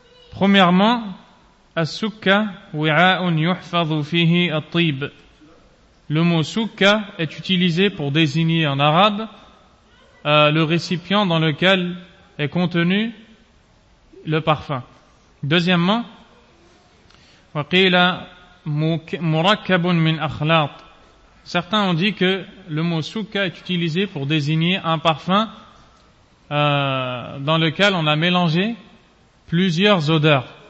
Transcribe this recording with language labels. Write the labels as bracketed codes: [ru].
[fr] Premièrement, [ar] as-sukka wi'a'un yuhfadhu fihi at-tib. [fr] Le mot sukka est utilisé pour désigner en arabe le récipient dans lequel est contenu le parfum. Deuxièmement, [ar] waqila مركب من أخلاط. [fr] Certains ont dit que le mot sukka est utilisé pour désigner un parfum dans lequel on a mélangé plusieurs odeurs.